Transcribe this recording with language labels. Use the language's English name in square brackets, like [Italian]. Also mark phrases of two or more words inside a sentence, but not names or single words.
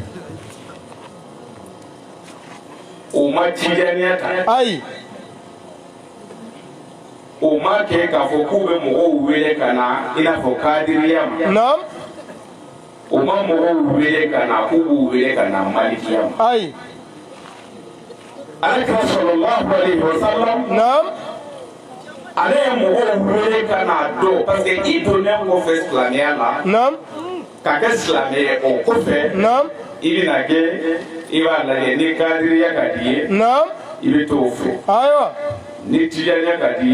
[Bambara] o ma tijaniya ta ayi o ma kɛ k'a fɔ k'u bɛ mɔgɔw wele ka na i n'a fɔ kadiriya ma naam o ma mɔgɔw wele ka na k'u b'u wele ka na malikiya ma ayi alakira [Arabic] صلى الله عليه وسلم [Bambara] naam ale ye mɔgɔw wele ka na dɔn [French] parce que [Bambara] i donnen kɔfɛ silamɛya la naam ka kɛ silamɛ ye o kɔfɛ naam i bɛna kɛ i b'a lajɛ ni kadiriya ka di ye naam i bɛ t'o fɛ ayiwa ni tijaniya ka di ye